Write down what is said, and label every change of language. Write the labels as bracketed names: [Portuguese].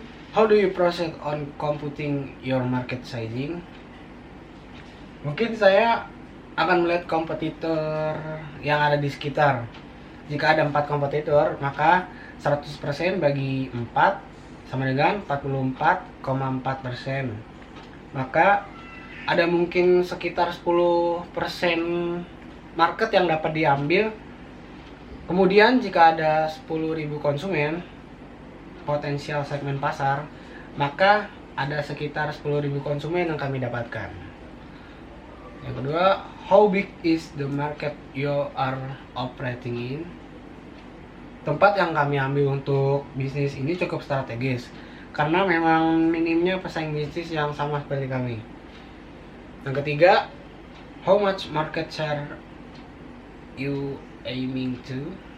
[English] How do you proceed on computing your market sizing? [Indonesian] Mungkin saya akan melihat kompetitor yang ada di sekitar. Jika ada 4 kompetitor, maka 100% bagi 4 sama dengan 44,4%. Maka ada mungkin sekitar 10% market yang dapat diambil. Kemudian jika ada 10.000 konsumen, potensial segmen pasar, maka ada sekitar 10.000 konsumen yang kami dapatkan. Yang kedua, [English] how big is the market you are operating in? [Indonesian] Tempat yang kami ambil untuk bisnis ini cukup strategis karena memang minimnya pesaing bisnis yang sama seperti kami. Yang ketiga, [English] how much market share you aiming to?